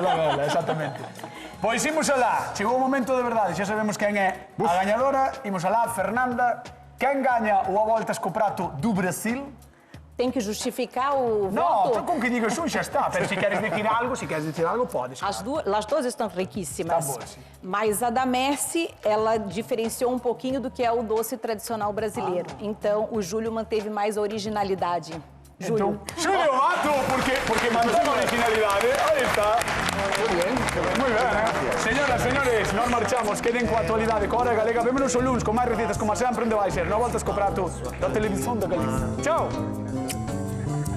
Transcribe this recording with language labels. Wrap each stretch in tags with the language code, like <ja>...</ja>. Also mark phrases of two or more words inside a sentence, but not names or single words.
<gl>vela, exactamente. Pois imos alá, chegou o momento de verdade, xa sabemos quen é a gañadora, imos alá, Fernanda. Quen gaña o A Voltas co Prato do Brasil?</gl> <pt>Tem que justificar o</pt> <gl>No,</gl> <pt>voto?</pt> <gl>con que digas un xa está, pero se queres decir algo, podes.</gl> <pt>As duas estão riquíssimas. Tá boa, sim. Mas a da Messi, ela diferenciou um pouquinho do que é o doce tradicional brasileiro. Então, o Júlio manteve mais a originalidade. Júlio.</pt> <gl>Xulio Mato, porque mantén a originalidade. Aí está.</gl> <es>Muy bien, Señoras, señores,</es> <gl>nós marchamos. Queden coa actualidade, coa hora galega. Vémonos o luns con máis recetas, como sempre, onde vai ser. No Voltas co Prato da Televisión da Galicia. Chao.</gl>